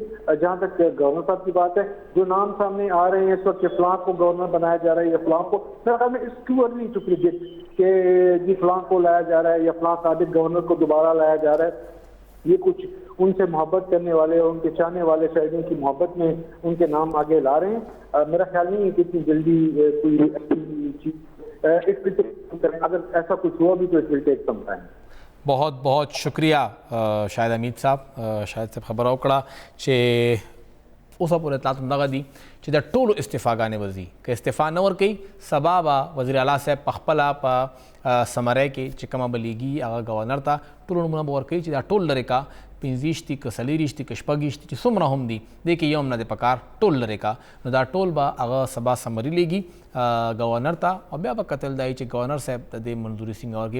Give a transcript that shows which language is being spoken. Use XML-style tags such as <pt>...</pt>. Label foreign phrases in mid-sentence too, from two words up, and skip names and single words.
<ur>جہاں تک گورنر صاحب کی بات ہے، جو نام سامنے آ رہے ہیں اس وقت کہ فلاں کو گورنر بنایا جا رہا ہے یا فلاں کو، میرا خیال میں</ur> <en>it's too early to predict</en> <ur>کہ جی فلاں کو لایا جا رہا ہے یا فلاں سابق گورنر کو دوبارہ لایا جا رہا ہے. یہ کچھ ان سے محبت کرنے والے اور ان کے چاہنے والے شاہدوں کی محبت میں ان کے نام آگے لا رہے ہیں. میرا خیال نہیں ہے کہ اتنی جلدی کوئی ایسی چیز اگر ایسا کچھ ہوا بھی تو</ur> <en>it will take some time.</en> <ur>بہت بہت شکریہ شاہد حمید صاحب.</ur> <ps>شاہد صاحب خبر اوکڑا چھ اوسا پورے اطلاعات مدغا دی چې د ټولو استعفاګانې وځي که استعفا نه ورکوي سبا به وزیر اعلی صاحب په خپله په سمری کې چې کومه به لیږي هغه ګورنر ته ټولو نومونه به ورکوي چې دا ټول لرې کا پنځيشتي که څلېرویشتي که شپږویشتي چې څومره هم دي دې کې یو هم نه دی پکار ټول لرې کا نو دا ټول به هغه سبا سمري لیږي گورنر ته او بیا به کتل دی چې گورنر صاحب د دې منظوري څنګه ورکړي.</ps>